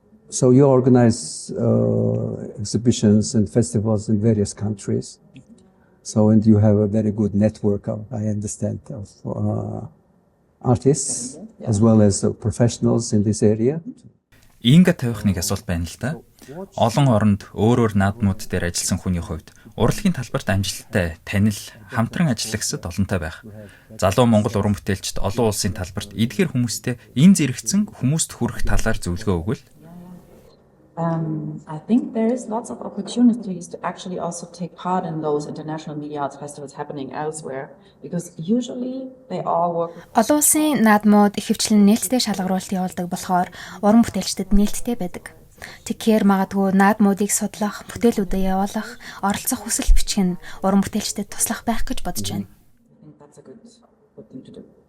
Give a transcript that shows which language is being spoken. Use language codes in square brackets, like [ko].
[en] So you organize exhibitions and festivals in various countries. So and you have a very good network of, I understand, of artists as well as professionals in this area. [mn] Инга тавих нэг асуулт байна л да. Олон оронд өөр наадмууд дээр ажилласан хүний хувьд урлагийн талбарт амжилттай танил хамтран ажиллагсад олонтой байх. Залуу Монгол уран бүтээлчд олон улсын талбарт эдгээр хүмүүстэй энэ зэрэгцэн хүмүүст хүрэх талаар зөвлөгөө өгвөл [en] I think there is lots of opportunities to actually also take part in those international media arts festivals happening elsewhere because usually they all work. [mn] Олон улсын наадмууд ихэвчлэн нээлттэй шалгаруулалт явуулдаг болохоор уран бүтээлчдэд нээлттэй байдаг. Тэгэхээр магадгүй наадмуудыг судлах, бүтээлүүдэд явуулах, оролцох хүсэл бичих нь уран бүтээлчдэд туслах байх гэж бодож байна. [en] I think that's a good thing to do.